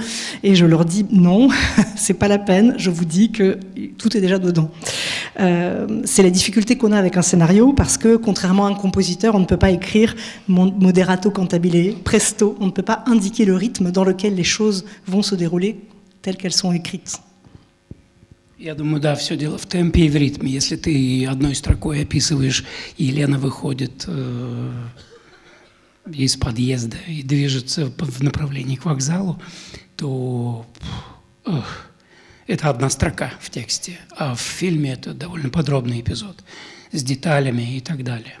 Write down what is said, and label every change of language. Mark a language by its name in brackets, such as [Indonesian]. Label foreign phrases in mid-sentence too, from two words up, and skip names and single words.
[French] Et je leur dis, non, c'est pas la peine, je vous dis que tout est déjà dedans. C'est la difficulté qu'on a avec un scénario, parce que, contrairement à un compositeur, on ne peut pas écrire [Italian] moderato cantabile, [French] presto, on ne peut pas indiquer le rythme dans lequel les choses vont se dérouler telles qu'elles sont écrites. [Russian] Я думаю, да, все дело в темпе и в ритме. Если ты одной строкой описываешь, и Елена выходит из подъезда и движется в направлении к вокзалу, то это одна строка в тексте, а в фильме это довольно подробный эпизод с деталями и так далее.